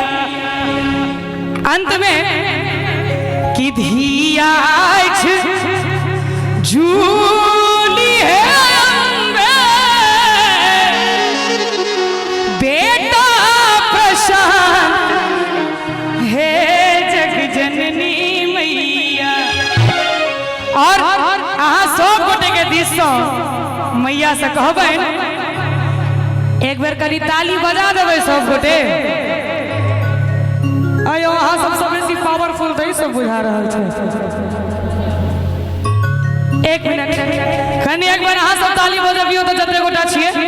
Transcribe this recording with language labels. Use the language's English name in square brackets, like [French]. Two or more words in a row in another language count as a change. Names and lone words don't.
[Maithili] अंत में कि धिया झूली है अम्बे, बेटा प्रशांत हे जग जननी मैया। और अहाँ सब गोटे के दिस मैया से कहबै, एक बेर कली ताली बजा देबै सब गोटे। अयो अहाँ सबसे बेसी पावरफुल तऽ सब बुझा रहल छै। एक मिनट कनी एक बार अहाँ सब ताली बजबियो तऽ जते गोटा छियै।